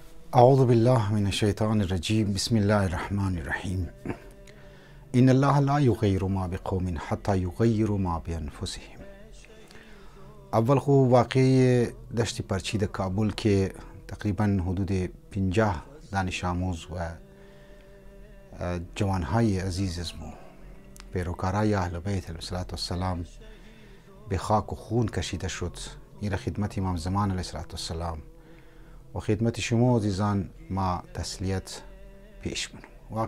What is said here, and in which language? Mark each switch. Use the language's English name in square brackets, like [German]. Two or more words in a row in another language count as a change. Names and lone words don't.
[Arabic] اعوذ بالله من الشیطان الرجیم. بسم الله الرحمن الرحیم. ان الله لا یغیر ما بقوم حتی یغیروا ما بانفسهم. [Persian] اول خو واقعی دشت پرچی [Pashto] د کابل کې [Persian] تقریبا حدود 50 دانش آموز و جوانهای عزیز اسمو پیروکارای اهل بیت [Arabic] علیهم السلام [Persian] به خاک و خون کشیده شد. این خدمت امام زمان [Arabic] علیه السلام [Persian] و خدمت شما عزیزان ما تسلیت پیش منم.